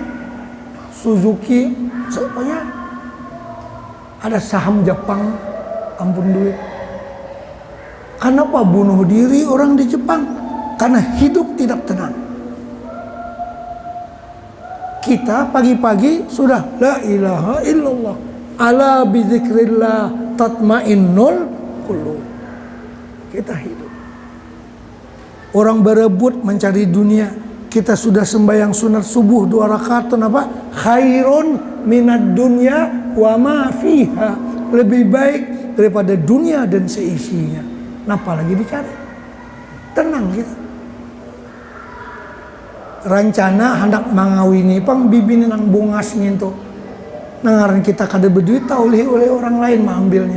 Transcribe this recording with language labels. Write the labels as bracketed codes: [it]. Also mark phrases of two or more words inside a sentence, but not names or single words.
[bjn] Suzuki, pokoknya ada saham Jepang, ampun duit. Kenapa bunuh diri orang di Jepang? Karena hidup tidak tenang. Kita pagi-pagi sudah [ar] لا إله إلا الله ألا بذكر الله تطمئن القلوب. [bjn] Kita hidup. Orang berebut mencari dunia. Kita sudah sembahyang sunat subuh 2 rakaat, apa? [ar] خير من الدنيا وما فيها. [bjn] Lebih baik daripada dunia dan seisinya. Napa lagi dicari? Tenang kita. Rencana hendak mengawini pang bibini nang bungas ngintu. Nangaran kita kada berduit oleh orang lain mengambilnya.